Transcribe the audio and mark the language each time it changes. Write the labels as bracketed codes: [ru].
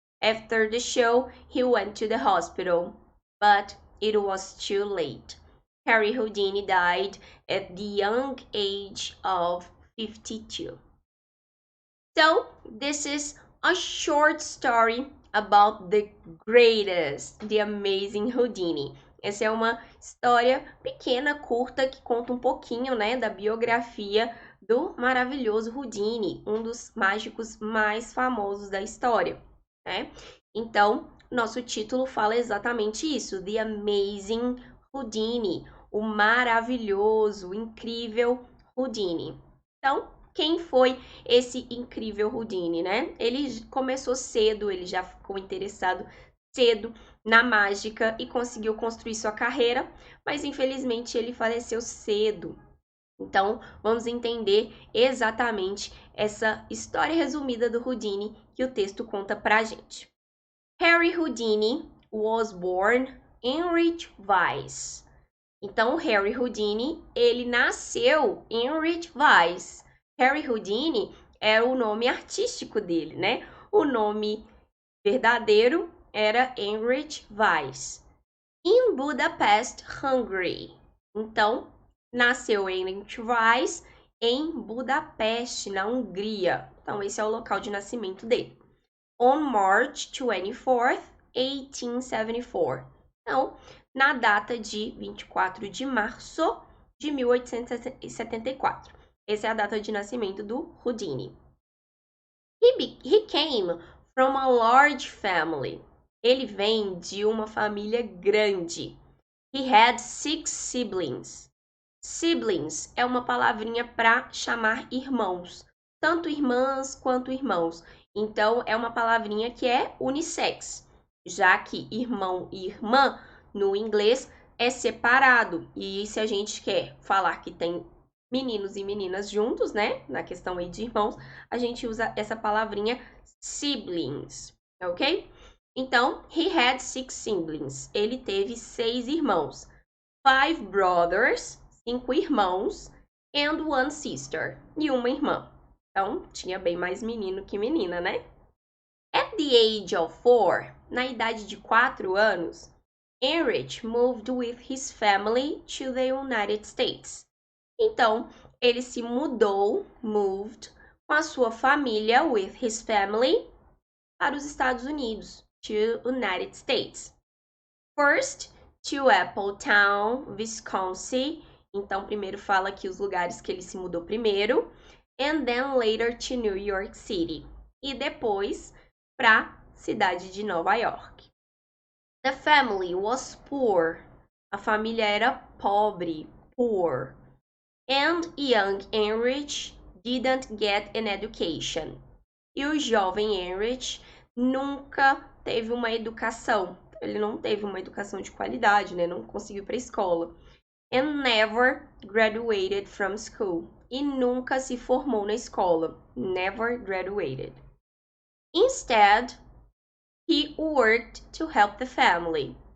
[en] After the show, he went to the hospital, but it was too late. Harry Houdini died at the young age of 52. So, this is a short story about the greatest, the amazing Houdini. [pt] Essa é uma história pequena, curta, que conta um pouquinho, né, da biografia do maravilhoso Houdini, um dos mágicos mais famosos da história, né? Então, nosso título fala exatamente isso, The Amazing Houdini, o maravilhoso, o incrível Houdini. Então, quem foi esse incrível Houdini, né? Ele começou cedo, ele já ficou interessado cedo na mágica e conseguiu construir sua carreira, mas infelizmente ele faleceu cedo. Então, vamos entender exatamente essa história resumida do Houdini que o texto conta pra gente. [en] Harry Houdini was born Heinrich Weiss. [pt] Então, Harry Houdini, ele nasceu Heinrich Weiss. Harry Houdini era o nome artístico dele, né? O nome verdadeiro era Heinrich Weiss. [en] In Budapest, Hungary. [pt] Então, nasceu Heinrich Weiss em Budapeste, na Hungria. Então, esse é o local de nascimento dele. [en] On March 24th, 1874. [pt] Então, na data de 24 de março de 1874. Essa é a data de nascimento do Houdini. [en] He came from a large family. [pt] Ele vem de uma família grande. [en] He had 6 siblings. [pt] Siblings é uma palavrinha para chamar irmãos, tanto irmãs quanto irmãos. Então, é uma palavrinha que é unissex, já que irmão e irmã no inglês é separado. E se a gente quer falar que tem meninos e meninas juntos, né, na questão aí de irmãos, a gente usa essa palavrinha siblings, ok? Então, [en] he had 6 siblings. [pt] Ele teve 6 irmãos. [en] 5 brothers, [pt] 5 irmãos, [en] and 1 sister, [pt] e uma irmã. Então, tinha bem mais menino que menina, né? [en] At the age of 4, [pt] na idade de 4 anos, [en] Heinrich moved with his family to the United States. [pt] Então, ele se mudou, moved, com a sua família, [en] with his family, [pt] para os Estados Unidos, [en] to United States. First, to Appletown, Wisconsin. [pt] Então, primeiro fala aqui os lugares que ele se mudou primeiro. [en] And then later to New York City. [pt] E depois para a cidade de Nova York. [en] The family was poor. [pt] A família era pobre, [en] poor. And young Heinrich didn't get an education. [pt] E o jovem Heinrich nunca teve uma educação. Ele não teve uma educação de qualidade, né? Não conseguiu ir para a escola. [en] And never graduated from school. [pt] E nunca se formou na escola. [en] Never graduated. Instead, he worked to help the family.